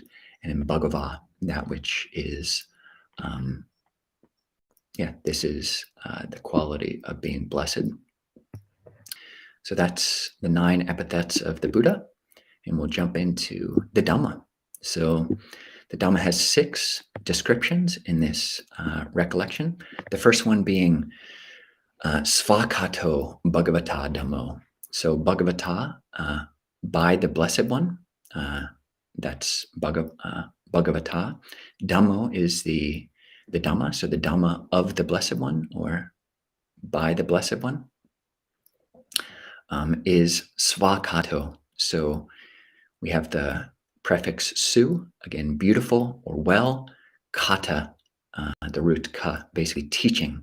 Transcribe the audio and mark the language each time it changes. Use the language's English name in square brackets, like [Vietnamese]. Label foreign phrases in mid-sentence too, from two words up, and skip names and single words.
[English] And in Bhagavā, that which is, this is the quality of being blessed. So that's the 9 epithets of the Buddha, and we'll jump into the Dhamma. So the Dhamma has 6 descriptions in this recollection. The first one being [Pali] Sugato bhagavata Dhammo. [English] So bhagavata, by the Blessed One, that's bhagavata. Dhammo is the Dhamma, so the Dhamma of the Blessed One or by the Blessed One is Sugato. So we have the prefix su, again, beautiful or well, kata, the root ka, basically teaching.